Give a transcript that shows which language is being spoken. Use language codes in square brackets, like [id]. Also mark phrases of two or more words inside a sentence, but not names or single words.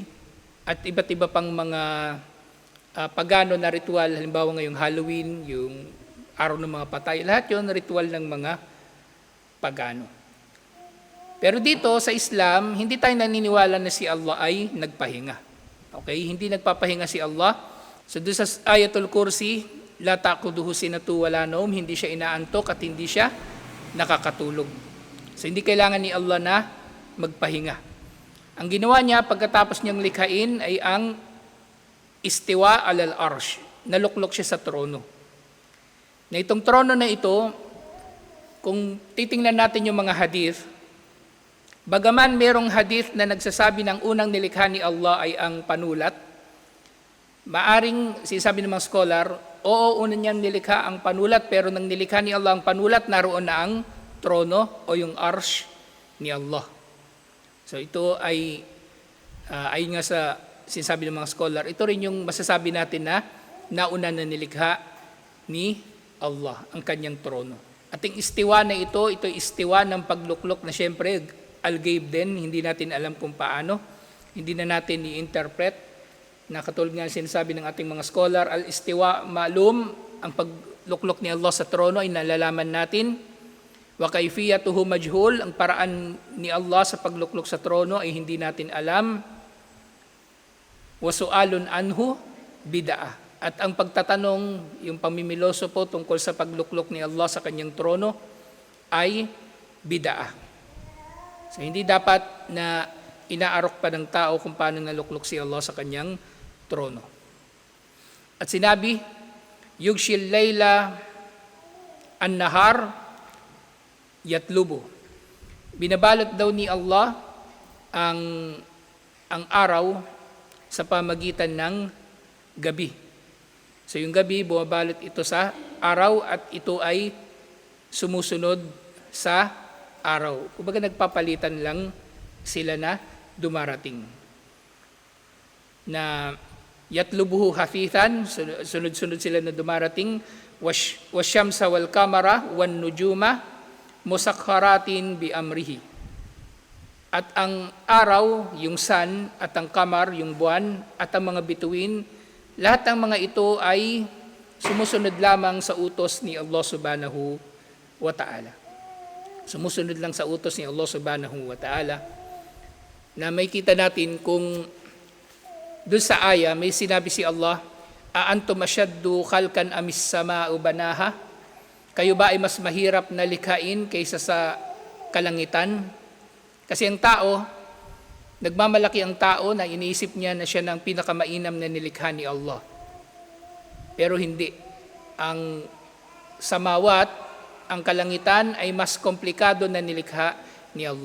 [tl] At iba't iba pang mga pagano na ritual, halimbawa ngayong Halloween, yung araw ng mga patay, lahat yun ritual ng mga pagano. Pero dito sa Islam, hindi tayo naniniwala na si Allah ay nagpahinga. Okay? Hindi nagpapahinga si Allah. So doon sa Ayatul Kursi, [ar] لا تأخذه سنة ولا نوم, [tl] hindi siya inaantok at hindi siya nakakatulog. So hindi kailangan ni Allah na magpahinga. Ang ginawa niya pagkatapos niyang likhain ay ang [ar] استواء على العرش. [tl] Naluklok siya sa trono. Na itong trono na ito, kung titingnan natin yung mga hadith, bagaman merong hadith na nagsasabi ng unang nilikha ni Allah ay ang panulat, maaring, sinasabi ng mga scholar, Oo, una niyang nilikha ang panulat, pero nang nilikha ni Allah ang panulat, naroon na ang trono o yung arsh ni Allah. So ito ay, ayon nga sa sinasabi ng mga scholar, ito rin yung masasabi natin na nauna na nilikha ni Allah ang kanyang trono. At yung istiwa na ito istiwa ng pagluklok na siyempre al-ghaib din, hindi natin alam kung paano, hindi na natin i-interpret. Na katulad nga sinasabi ng ating mga scholar, [ar] الاستواء معلوم, [tl] ang pagluklok ni Allah sa trono ay nalalaman natin. [ar] وكيفيته مجهول, [tl] ang paraan ni Allah sa pagluklok sa trono ay hindi natin alam. [ar] وسؤال عنه بدعة. [tl] At ang pagtatanong, yung pamimiloso po tungkol sa pagluklok ni Allah sa kanyang trono ay bid'ah. So hindi dapat na inaarok pa ng tao kung paano naluklok si Allah sa kanyang trono. At sinabi, [ar] يغشي الليل النهار يطلب. [tl] Binabalot daw ni Allah ang araw sa pamagitan ng gabi. So yung gabi, bumabalot ito sa araw at ito ay sumusunod sa araw. Kumbaga nagpapalitan lang sila na dumarating. Na [ar] يطلبه حثيثا, [tl] sunod-sunod sila na dumarating, [ar] والشمس والقمر والنجوم مسخرات بأمره. [tl] At ang araw, yung sun, at ang kamar, yung buwan, at ang mga bituin, lahat ng mga ito ay sumusunod lamang sa utos ni Allah [ar] سبحانه وتعالى. [tl] Sumusunod lang sa utos ni Allah [ar] سبحانه وتعالى. [tl] Na may kita natin kung doon sa aya, may sinabi si Allah, [ar] أأنتم أشد خلقا أم السماء بناها? [tl] Kayo ba ay mas mahirap na likhain kaysa sa kalangitan? Kasi ang tao, nagmamalaki ang tao na iniisip niya na siya ng pinakamainam na nilikha ni Allah. Pero hindi. Ang samawat, ang kalangitan ay mas komplikado na nilikha ni Allah.